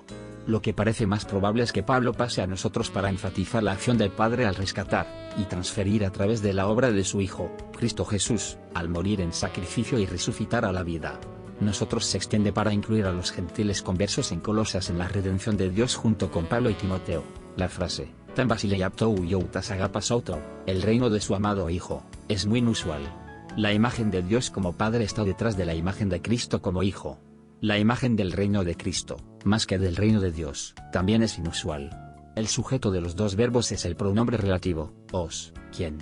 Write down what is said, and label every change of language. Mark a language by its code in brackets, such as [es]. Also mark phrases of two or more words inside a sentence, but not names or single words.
[es] Lo que parece más probable es que Pablo pase a nosotros para enfatizar la acción del Padre al rescatar, y transferir a través de la obra de su Hijo, Cristo Jesús, al morir en sacrificio y resucitar a la vida. Nosotros se extiende para incluir a los gentiles conversos en Colosas en la redención de Dios junto con Pablo y Timoteo. La frase, [el] τὴν βασιλείαν τοῦ υἱοῦ τῆς ἀγάπης αὐτοῦ, [es] el reino de su amado Hijo, es muy inusual. La imagen de Dios como Padre está detrás de la imagen de Cristo como Hijo. La imagen del reino de Cristo, más que del reino de Dios, también es inusual. El sujeto de los dos verbos es el pronombre relativo, os, quien.